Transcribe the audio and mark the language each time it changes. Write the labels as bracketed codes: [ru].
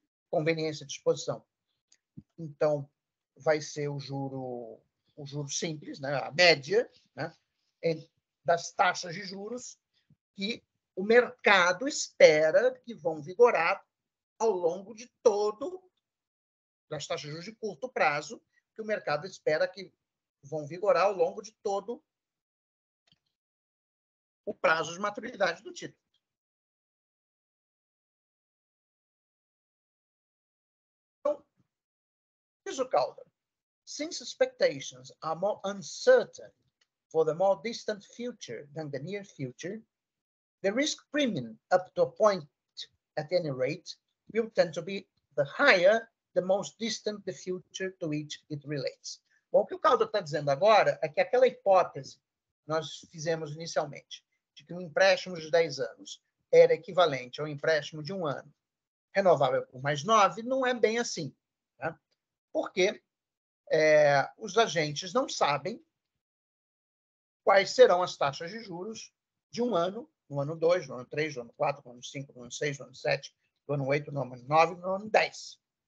[pt] conveniência de exposição, então vai ser o juro simples, né, a média, né, das taxas de juros que o mercado espera que vão vigorar ao longo de todo, das taxas de juros de curto prazo, que o mercado espera que vão vigorar ao longo de todo o prazo de maturidade do título. [en] Então, diz o Calder, since expectations are more uncertain for the more distant future than the near future, the risk premium up to a point at any rate will tend to be the higher the most distant the future to which it relates. [pt] Bom, o que o Calder está dizendo agora é que aquela hipótese que nós fizemos inicialmente, de que um empréstimo de 10 anos era equivalente ao empréstimo de um ano, renovável por mais 9, não é bem assim. Né? Porque os agentes não sabem quais serão as taxas de juros de um ano, no ano 2, no ano 3, no ano 4, no ano 5, no ano 6, no ano 7, no ano 8, no ano 9, no ano 10.